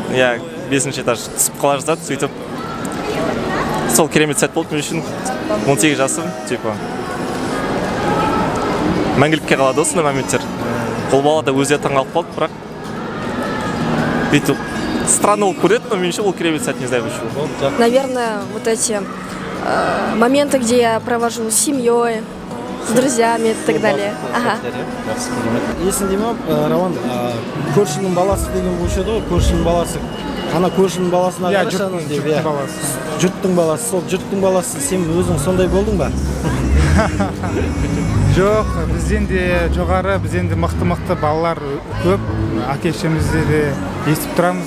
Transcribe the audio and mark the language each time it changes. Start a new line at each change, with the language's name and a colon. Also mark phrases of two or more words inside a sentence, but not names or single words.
Kazakh: Иә, 5-ші этаж түсіп қала жаздады, сөйтіп. Сол керемет сәт болды мен үшін. 18 жасым, мәңгілікке қалады осындай моменттер. Ол бала да өзі таңғалып қалды, бірақ бүйтіп странно болып көреді, но мен үшін ол керемет сәт,
Russian: не знаю почему. Наверное, вот эти моменты, где я провожу с семьей, с друзьями и так далее.
Kazakh: Есінде ме, Рауан, көршінің баласы деген болушы еді ғой, көршінің баласы. Ана көршінің баласына қарашаның деп, жұрттың баласы. Сол жұрттың баласы, сен өзің сондай болдың ба? Жоқ, бізден де жоғары, бізден де мықты балалар көп, әке-шешемізде де естіп тұрамыз.